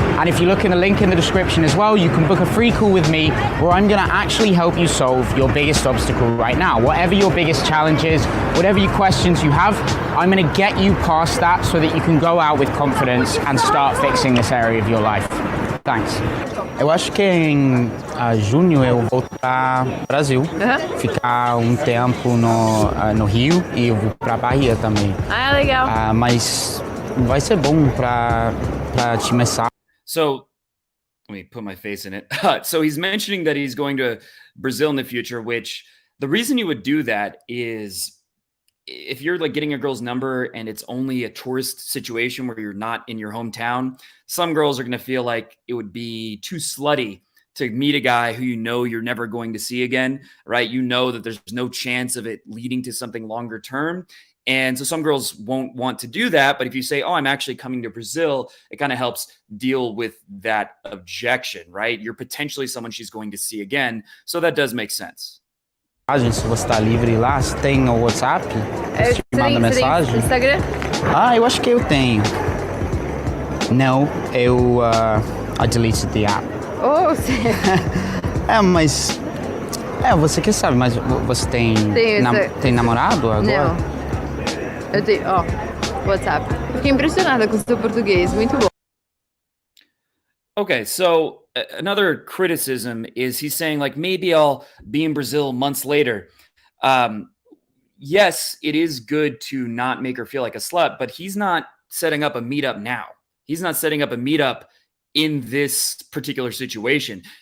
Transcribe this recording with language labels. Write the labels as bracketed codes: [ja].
[en] And if you look in the link in the description as well, you can book a free call with me where I'm gonna actually help you solve your biggest obstacle right now. Whatever your biggest challenge is, whatever your questions you have, I'm gonna get you past that so that you can go out with confidence and start fixing this area of your life. Thanks. [pt] Eu acho que em junho eu vou para Brasil, ficar tempo no Rio e eu vou para Bahia também. Ah, legal. Mas vai ser bom para te começar. [en] So let me put my face in it. So he's mentioning that he's going to Brazil in the future, which the reason you would do that is if you're like getting a girl's number and it's only a tourist situation where you're not in your hometown, some girls are going to feel like it would be too slutty to meet a guy who you know you're never going to see again, right? You know that there's no chance of it leading to something longer term. And so some girls won't want to do that. But if you say, oh, I'm actually coming to Brazil, it kind of helps deal with that objection, right? You're potentially someone she's going to see again. So that does make sense. [pt] Se você está livre lá, você tem o WhatsApp? Você te manda mensagem? Instagram? Eu acho que eu tenho. Não, [en] I deleted the app. [pt] Oh, sério? Mas você que sabe, mas você tem tem namorado agora? Não. Eu tenho, WhatsApp. Fiquei impressionada com o seu português, muito bom. [en] Okay, so another criticism is he's saying like maybe I'll be in Brazil months later. Yes, it is good to not make her feel like a slut, but he's not setting up a meetup now. He's not setting up a meetup in this particular situation.